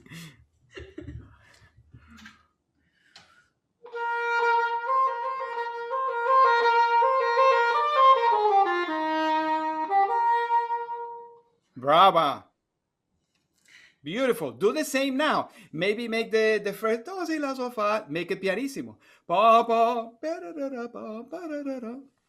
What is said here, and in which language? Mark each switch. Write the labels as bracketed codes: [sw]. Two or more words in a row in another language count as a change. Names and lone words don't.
[en] Brava. Beautiful. Do the same now. Maybe make the first do si la so fa, make it pianissimo. Pa pa pa da da da pa pa da da da.